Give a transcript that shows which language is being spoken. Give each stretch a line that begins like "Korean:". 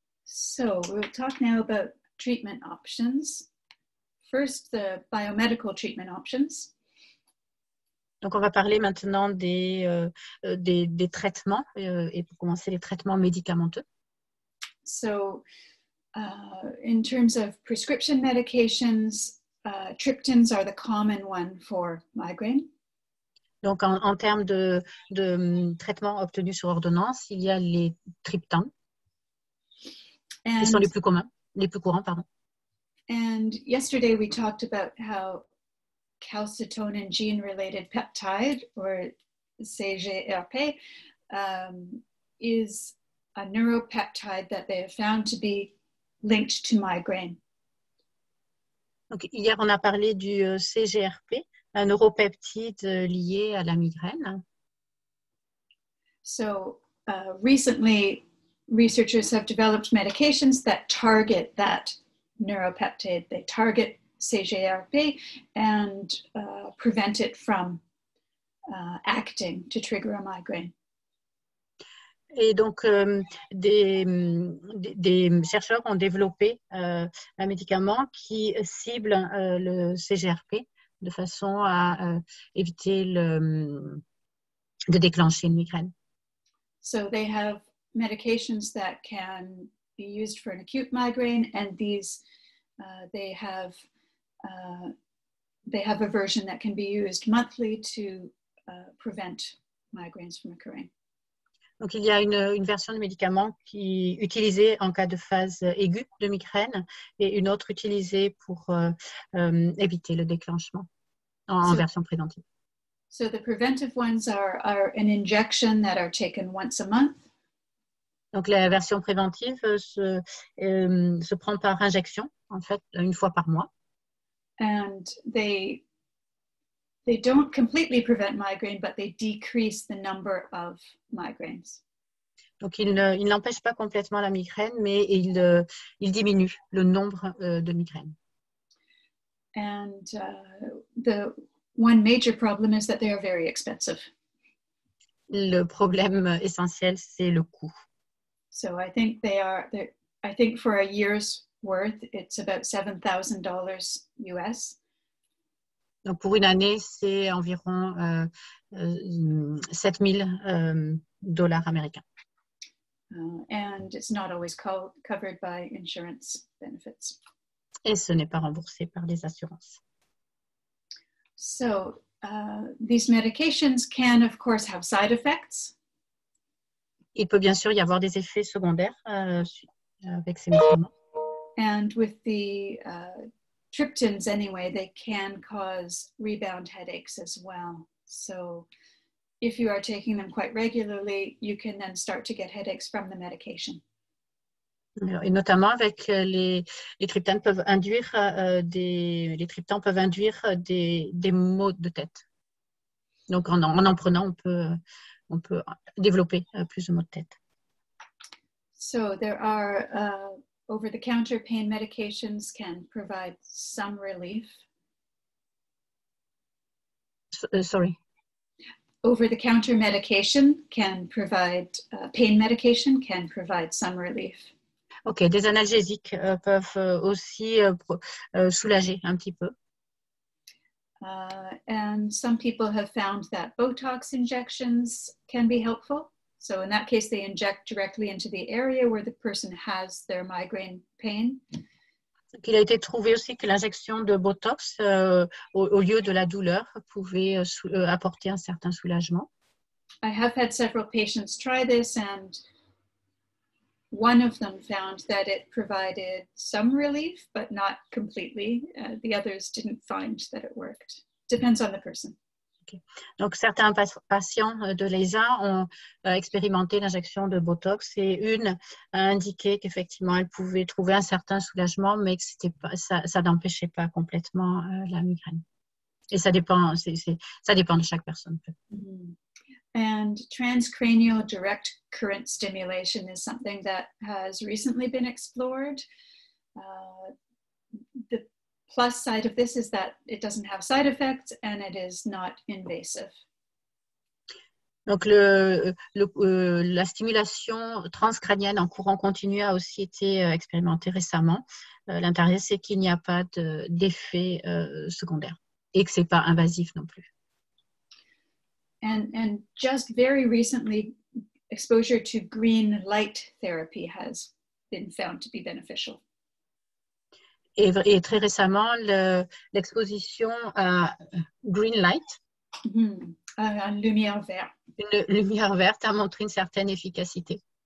English: So we'll talk now about treatment options. First, the biomedical treatment options.
French: Donc, on va parler maintenant des traitements et pour commencer, les traitements médicamenteux.
English: So, in terms of prescription medications, triptans are the common one for migraine.
French: Donc, en termes de traitements obtenus sur ordonnance, il y a les triptans, qui sont les plus courants, pardon.
English: And yesterday we talked about how calcitonin gene-related peptide, or CGRP, is a neuropeptide that they have found to be linked to migraine.
French: Donc, hier, on a parlé du CGRP, un neuropeptide lié à la migraine.
English: So recently, researchers have developed medications that target that neuropeptide. They target CGRP and prevent it from acting to trigger a migraine.
French: Et donc, des chercheurs ont développé un médicament qui cible le CGRP de façon à éviter de déclencher une migraine.
English: So they have medications that can be used for an acute migraine, and these they have a version that can be used monthly to prevent migraines from occurring.
French: Donc, il y a une version de médicament qui est utilisée en cas de phase aiguë de migraine et une autre utilisée pour éviter le déclenchement en version préventive.
English: So the preventive ones are an injection that are taken once a month.
French: Donc, la version préventive se prend par injection, en fait, une fois par mois.
English: And they don't completely prevent migraine, but they decrease the number of migraines.
French: Donc, ils n'empêchent pas complètement la migraine, mais ils diminuent le nombre de migraines.
English: And the one major problem is that they are very expensive.
French: Le problème essentiel, c'est le coût.
English: So I think I think for a year's worth, it's about $7,000 US.
French: Donc, pour une année, c'est environ 7 000 $ américains.
English: And it's not always covered by insurance benefits.
French: Et ce n'est pas remboursé par les assurances.
English: So these medications can, of course, have side effects.
French: Il peut bien sûr y avoir des effets secondaires avec ces médicaments.
English: And with the triptans anyway, they can cause rebound headaches as well. So if you are taking them quite regularly, you can then start to get headaches from the medication.
French: Et notamment avec les triptans peuvent induire des maux de tête. Donc en prenant, on peut développer plus de maux de tête.
English: So there are over-the-counter pain medications can provide some relief. Sorry. Over-the-counter medication can provide, pain medication can provide some relief.
French: Ok, des analgésiques peuvent aussi soulager un petit peu.
English: And some people have found that Botox injections can be helpful. So in that case, they inject directly into the area where the person has their migraine pain.
French: Il a été trouvé aussi que l'injection de Botox au lieu de la douleur pouvait apporter un certain soulagement.
English: I have had several patients try this, and one of them found that it provided some relief, but not completely. The others didn't find that it worked. Depends on the person. Okay.
French: Donc, certains patients de Leisa ont expérimenté l'injection de Botox et une a indiqué qu'effectivement, elle pouvait trouver un certain soulagement, mais que ça n'empêchait pas complètement la migraine. Et ça dépend de chaque personne. Mm-hmm.
English: And transcranial direct current stimulation is something that has recently been explored. The plus side of this is that it doesn't have side effects and it is not invasive.
French: Donc, la stimulation transcrânienne en courant continu a aussi été expérimentée récemment. L'intérêt, c'est qu'il n'y a pas d'effet secondaire et que ce n'est pas invasif non plus.
English: And just very recently, exposure to green light therapy has been found to be beneficial.
French: Et très récemment, l'exposition à
English: green light,
French: Une lumière verte. Une lumière verte a montré une certaine efficacité.